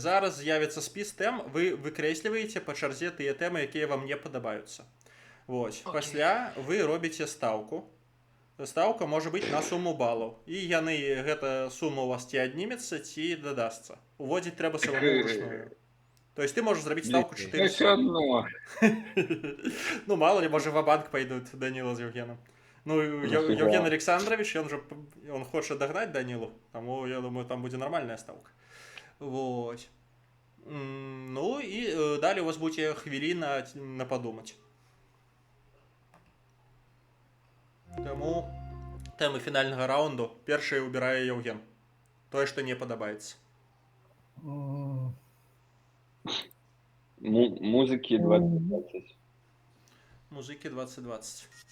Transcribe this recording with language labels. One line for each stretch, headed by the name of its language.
Belarusian: Зараз з'явіцца спіс тэм, вы выкрэсліваеце па чарзе тыя тэмы, якія вам не падабаюцца. Вось. Пасля вы робіце стаўку. Стаўка можа быць на суму балаў. І яны, гэта сума у вас ці аднімецца, ці дадасца. Уводзіць трэба самому ўручную.
Russian: То есть
Belarusian: ты можаш зрабіць стаўку Ну, 400.
Ukrainian: все одно.
Russian: Ну, мало ли, може, ва-банк пойдут Данила с Евгеном. Ну, Евген Александрович, он хочет догнать Данилу, тому, я думаю, там будет нормальная ставка. Вот. Ну, и далее у вас будет хвилина на подумать.
Ukrainian: Тому теми фінального раунду перший обирає Євген. Той, що не подобається.
Russian: Музыки 2020.
Ukrainian: Музики 2020.